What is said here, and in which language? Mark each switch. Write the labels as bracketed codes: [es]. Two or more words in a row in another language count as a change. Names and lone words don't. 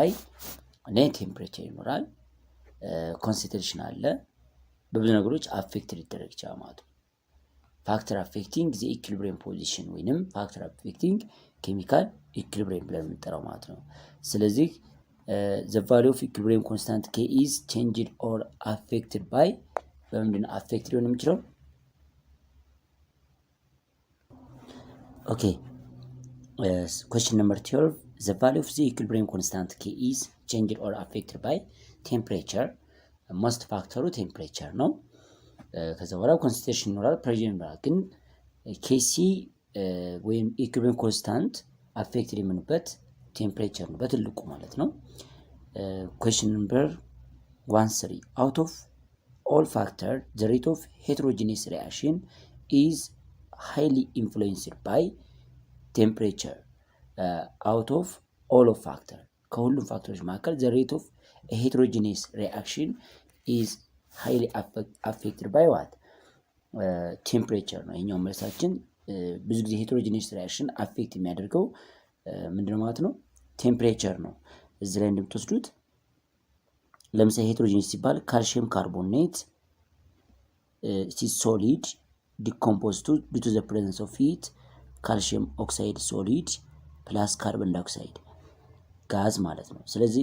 [en] net temperature [am] ይኖራል፣ concentration አለ፣ በብዙ ነገሮች አፌክትድ ይደረግ ይችላል ማለት ነው። [en] factor affecting the equilibrium position ወይንም factor affecting chemical equilibrium [am] ብለን የምንጠራው ማለት ነው። ስለዚህ [en] the value of equilibrium constant k is changed or affected by [am] በምንድን ነው አፌክትድ ሊሆን የሚችለው? [en] Okay. Question number 12. The value of the equilibrium constant K is changed or affected by temperature. Most factor temperature [am] ነው። ከዛ በኋላ ኮንሰንትሬሽን ይኖራል፣ ፕሬሸር ይኖራል። ግን ኬሲ ወይም [en] equilibrium constant affected [am] የምንበት ቴምፕሬቸር ነው በትልቁ ማለት ነው። [en] question number 13. out of all factor the rate of heterogeneous reaction is highly influenced by temperature. out of all of factor [am] ከሁሉም ፋክተሮች መካከል [en] the rate of a heterogeneous reaction is highly affected by what? [am] ቴምፕሬቸር ነው። ይሄኛው መልሳችን ብዙ ጊዜ [en] heterogeneous reaction affect [am] የሚያደርገው ምንድነው ማለት ነው? [en] ቴምፕሬቸር [am] ነው። እዚህ ላይ እንደምትወስዱት ለምሳሌ ሄትሮጂኒየስ ሲባል [en] calcium carbonate solid decompose due to the presence of heat calcium oxide solid plus carbon dioxide gas [am] ማለት ነው። ስለዚህ